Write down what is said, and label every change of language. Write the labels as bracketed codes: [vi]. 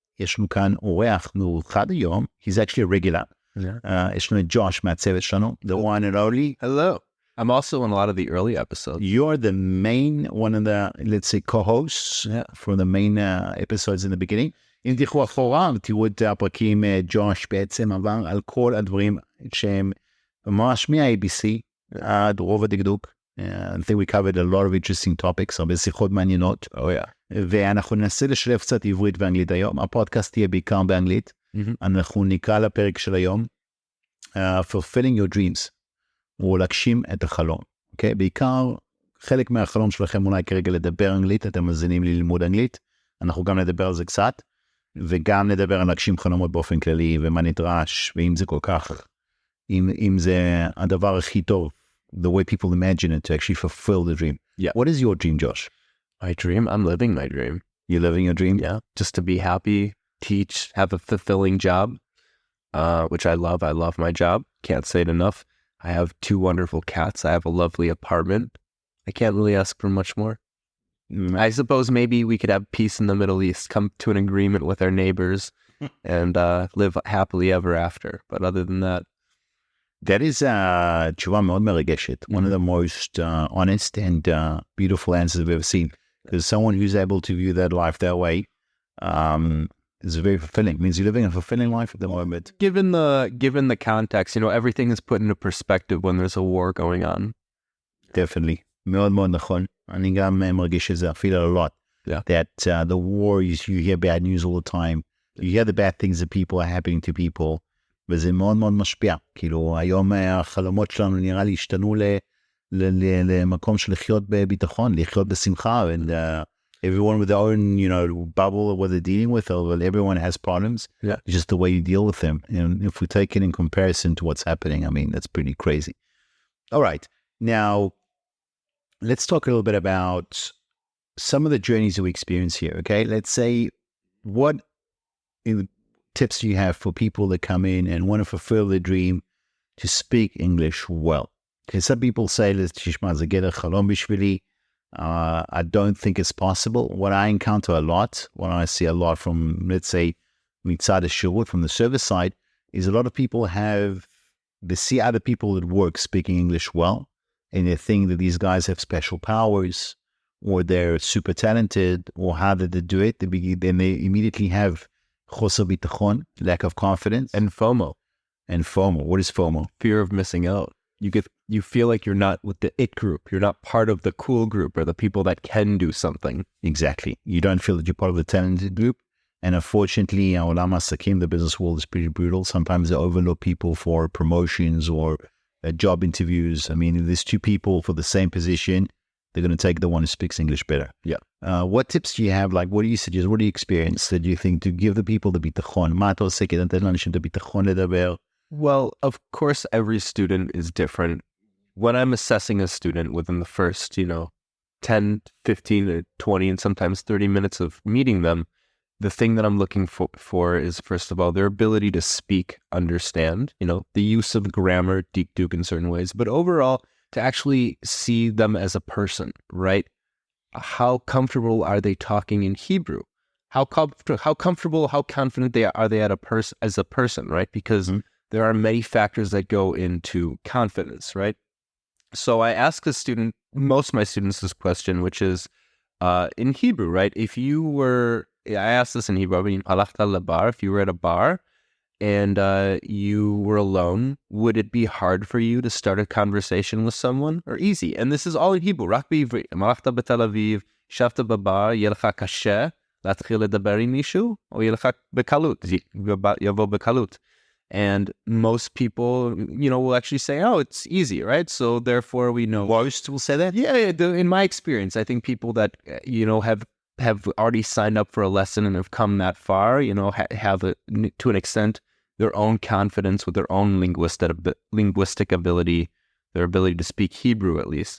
[he] יש לנו כאן אורח מיוחד היום. [en] He's actually a regular. [he] יש לנו את ג'וש מהצוות שלנו, [en] the one and only. Hello. I'm also in a lot of the early episodes. You're the main, one of the, let's say, co-hosts for the main episodes in the beginning. [he] אם תלכו אחורה, תראו את הפרקים, ג'וש בעצם עבר על כל הדברים שהם ממש מה-ABC, עד רוב הדקדוק. [en] I think we covered a lot of interesting topics, [he] הרבה שיחות מעניינות. [en] Oh yeah. [he] ואנחנו ננסה לשלב קצת עברית ואנגלית היום. הפודקאסט תהיה בעיקר באנגלית. אנחנו נקרא לפרק של היום, [en] fulfilling your dreams, [he] או להגשים את החלום. אוקיי? בעיקר, חלק מהחלום שלכם אולי כרגע לדבר אנגלית, אתם מזינים ללמוד אנגלית. אנחנו גם נדבר על זה קצת, וגם נדבר על להגשים חלומות באופן כללי, ומה נדרש, ואם זה כל כך, אם זה הדבר הכי טוב, [en] the way people imagine it to actually fulfill the dream. Yeah. What is your dream, Josh? My dream? I'm living my dream. You're living your dream? Yeah. Just to be happy, teach, have a fulfilling job, which I love. I love my job. Can't say it enough. I have 2 wonderful cats. I have a lovely apartment. I can't really ask for much more. I suppose maybe we could have peace in the Middle East, come to an agreement with our neighbors and live happily ever after. But other than that, that is [he] תשובה מאוד מרגשת. [en] One of the most honest and beautiful answers I've ever seen. Because someone who's able to view that life that way is very fulfilling. It means you're living a fulfilling life at the moment. given the context, everything is put into perspective when there's a war going on. Definitely. [he] מאוד מאוד נכון. אני גם מרגיש את זה. [en] I feel it a lot. Yeah. That the war, you hear bad news all the time. You hear the bad things that people are happening to people. [he] וזה מאוד מאוד משפיע. כאילו, היום החלומות שלנו נראה לי השתנו למקום של לחיות בביטחון, לחיות בשמחה, [en] and everyone with their own, bubble of what they're dealing with, or everyone has problems. Yeah. It's just the way you deal with them. And if we take it in comparison to what's happening, I mean, that's pretty crazy. All right. Now, let's talk a little bit about some of the journeys that we experience here, okay? Let's say, what tips do you have for people that come in and want to fulfill their dream to speak English well? Okay, some people say, [he] תשמע, זה גדר חלום בשבילי. [en] I don't think it's possible. What I encounter a lot, what I see a lot from, let's say, [he] מצד השירות, [en] from the service side, is a lot of people they see other people that work speaking English well, and they think that these guys have special powers, or they're super talented, or how did they do it? Then they immediately have [he] חוסר ביטחון, [en] lack of confidence. And FOMO. And FOMO. What is FOMO? Fear of missing out. You feel like you're not with the it group. You're not part of the cool group or the people that can do something. Exactly. You don't feel that you're part of the talented group. And unfortunately, [he] העולם העסקים, [en] the business world is pretty brutal. Sometimes they overlook people for promotions or job interviews. I mean, if there's 2 people for the same position, they're going to take the one who speaks English better. Yeah. What tips do you have? Like, what do you suggest? What do you experience that you think to give the people the ביטחון? [he] מה אתה עושה כדי לתת לאנשים את הביטחון לדבר? [en] Well, of course, every student is different. When I'm assessing a student within the first, 10, 15, 20, and sometimes 30 minutes of meeting them, the thing that I'm looking for is, first of all, their ability to speak, understand, the use of grammar, dikduk in certain ways, but overall, to actually see them as a person, right? How comfortable are they talking in Hebrew? How comfortable, how confident are they as a person, right? Because there are many factors that go into confidence, right? So I ask most of my students this question, which is in Hebrew, right? I asked this in Hebrew, if you were at a bar and you were alone, would it be hard for you to start a conversation with someone, or easy? And this is all in Hebrew. [he] רק בעברית. הלכת בתל אביב, ישבת בבר, יהיה לך קשה להתחיל לדבר עם מישהו, או יהיה לך בקלות, יבוא בקלות. [en] And most people, will actually say, oh, it's easy, right? So therefore we know. Most will say that? Yeah. In my experience, I think people that, have already signed up for a lesson and have come that far, have to an extent their own confidence with their own linguistic ability, their ability to speak Hebrew at least.